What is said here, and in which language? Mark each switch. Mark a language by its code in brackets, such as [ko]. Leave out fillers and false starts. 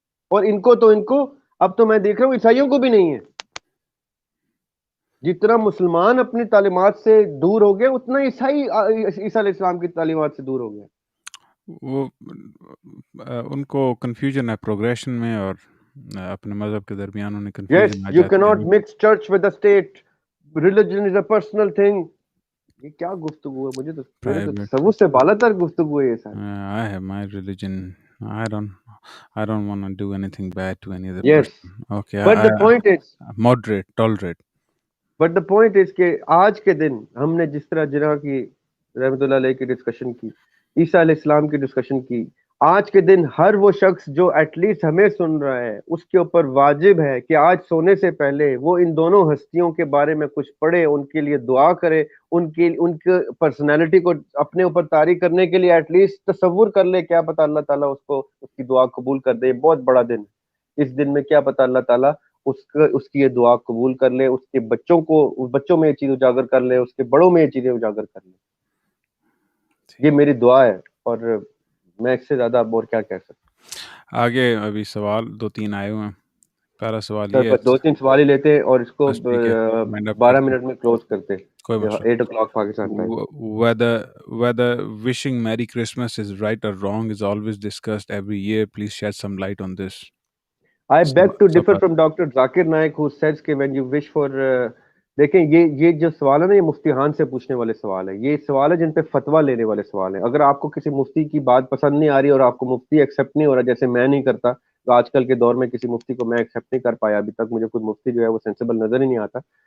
[ur] اور ان کو اب تو میں دیکھ رہا ہوں عیسائیوں کو بھی نہیں ہے. جتنا مسلمان اپنی تعلیمات سے دور ہو گیا، اتنا عیسائی عیسیٰ علیہ السلام کی تعلیمات سے دور ہو گیا. وہ ان کو کنفیوژن ہے پروگریشن میں، اور اپنے مذہب کے درمیان انہیں کنفیوژن آ [en] yes, you [ur] جاتی کی [en] Not mix church with the state, religion is a personal thing. [ur] یہ کیا گفتگو ہے؟ مجھے تو میرے تو تصور سے بالا تر گفتگو ہے یہ ساری. [en] I have my religion. I don't want to do anything bad to any other Yes, person. Okay, but the point is, moderate, tolerate. But the point is [ur] کہ آج کے دن ہم نے جس طرح جناح کی رحمۃ اللہ علیہ کی ڈسکشن کی، عیسیٰ علیہ السلام کی ڈسکشن کی، آج کے دن ہر وہ شخص جو ایٹ لیسٹ ہمیں سن رہا ہے، اس کے اوپر واجب ہے کہ آج سونے سے پہلے وہ ان دونوں ہستیوں کے بارے میں کچھ پڑھے، ان کے لیے دعا کرے، ان کی پرسنالٹی کو اپنے اوپر طاری کرنے کے لیے ایٹ لیسٹ تصور کر لے. کیا پتہ اللہ تعالیٰ اس کو اس کی دعا قبول کر دے. بہت بڑا دن. اس دن میں کیا پتہ اللہ تعالیٰ اس کی یہ دعا قبول کر لے، اس کے بچوں میں یہ چیز اجاگر کر لے، اس کے بڑوں میں یہ چیزیں اجاگر کر لے. یہ میری دعا ہے، اور میں اس سے زیادہ اب اور کیا کہہ سکتا. آگے ابھی سوال 2-3 آئے ہوئے ہیں. پہلا سوال یہ ہے، 2-3 سوال ہی لیتے ہیں اور اس کو بس ٹھیک ہے، مائنڈ اپ 12 کرتے منٹ میں کلوز کرتے. کوئی مسئلہ. [en] 8 o'clock Pakistan time. Whether wishing Merry Christmas is right or wrong is always discussed every year. Please shed some light on this. I beg to differ from Dr. [ur] Zakir Naik [en] who says [ur] کہ [en] when you wish for [ur] دیکھیں یہ جو سوال ہے نا، یہ مفتی خان سے پوچھنے والے سوال ہے. یہ سوال ہے جن پہ فتویٰ لینے والے سوال ہیں. اگر آپ کو کسی مفتی کی بات پسند نہیں آ رہی اور آپ کو مفتی ایکسیپٹ نہیں ہو رہا، جیسے میں نہیں کرتا، تو آج کل کے دور میں کسی مفتی کو میں ایکسیپٹ نہیں کر پایا ابھی تک، مجھے کوئی مفتی جو ہے وہ سینسیبل نظر ہی نہیں آتا.